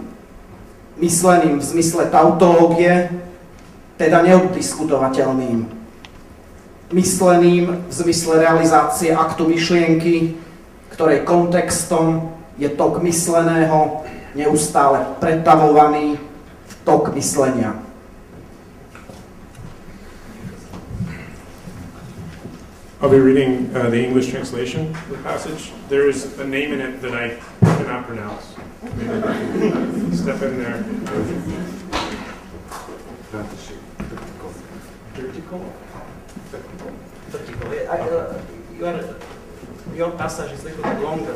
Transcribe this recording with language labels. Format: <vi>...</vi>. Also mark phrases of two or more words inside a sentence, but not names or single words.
<sk>Mysleným v zmysle tautológie, teda neoddiskutovateľným. Mysleným v zmysle realizácie aktu myšlienky, ktorej kontextom je tok mysleného, neustále pretavovaný v tok myslenia.</sk> <en>I'll be reading the English translation of the passage. There is a name in it that I cannot pronounce. Step in there. Your passage is a little bit longer.</en>